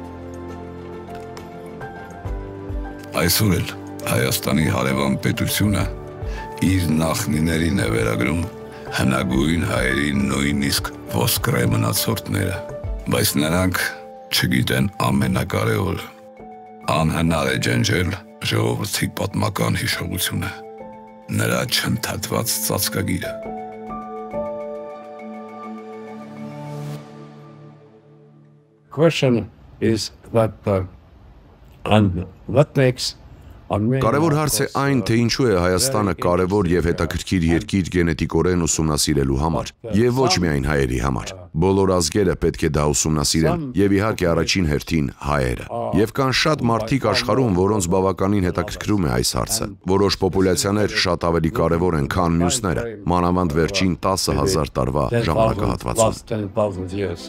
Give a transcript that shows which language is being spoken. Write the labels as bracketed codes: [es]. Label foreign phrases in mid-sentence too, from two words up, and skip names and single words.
[hy] Այսօր էլ Հայաստանի հարևան պետությունը իր նախնիներին է վերագրում հնագույն հայերի նույնիսկ ոսկրե մնացորդները, բայց նրանք չգիտեն ամենակարևորը, անհնար է ջնջել ժողովրդի պատմական հիշողությունը, նրա չընդհատված ծածկագիրը։ [en] Question is that and what makes [hy] Կարևոր հարց է այն, թե ինչու է Հայաստանը կարևոր եւ հետաքրքիր երկիր գենետիկորեն ուսումնասիրելու համար, եւ ոչ միայն հայերի համար։ Բոլոր ազգերը պետք է դա ուսումնասիրեն, եւ իհարկե առաջին հերթին հայերը։ Եվ կան շատ մարդիկ աշխարհում, որոնց բավականին հետաքրքրում է այս հարցը։ Որոշ պոպուլյացիաներ շատ ավելի կարևոր են, քան մյուսները, մանավանդ վերջին 10,000 տարվա ժամանակահատվածում։